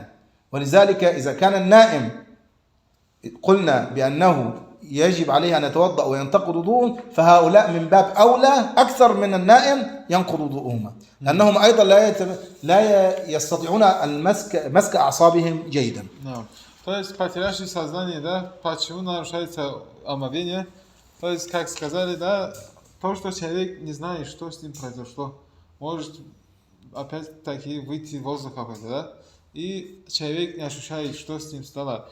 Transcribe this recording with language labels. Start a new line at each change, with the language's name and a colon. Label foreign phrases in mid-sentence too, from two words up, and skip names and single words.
Arabic: ولذلك إذا كان النائم قلنا بأنه يجب عليه أن يتوضأ وينتقض وضوءه، فهؤلاء من باب أولى أكثر من النائم ينقض وضوءهما، لأنهم أيضا لا يستطيعون مسك أعصابهم جيدا.
Russian: То есть потерявший сознание, да, почему нарушается омовение? То есть, как сказали, да, то, что человек не знает, что с ним произошло. Может опять-таки выйти в воздух какой-то, да? И человек не ощущает, что с ним стало.